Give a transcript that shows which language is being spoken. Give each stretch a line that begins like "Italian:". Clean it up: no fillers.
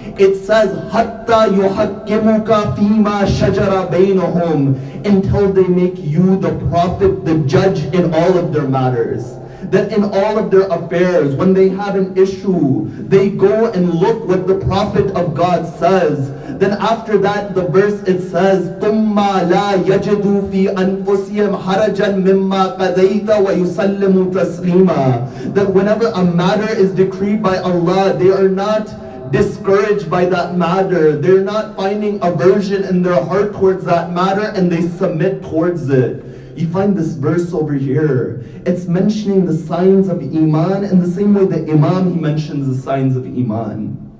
English: It says,
Arabic: Hatta yuhakkimuka fima shajara bainahum,
English: until they make you the prophet, the judge in all of their matters. That in all of their affairs, when they have an issue, they go and look what the Prophet of God says. Then after that, the verse it says,
Arabic: ثُمَّ لَا يَجِدُوا فِي أَنفُسِهِمْ حَرَجًا مِمَّا قَضَيْتَ وَيُسَلِّمُوا تَسْلِيمًا.
English: That whenever a matter is decreed by Allah, they are not discouraged by that matter. They're not finding aversion in their heart towards that matter, and they submit towards it. You find this verse over here. It's mentioning the signs of Iman in the same way the Imam, he mentions the signs of Iman.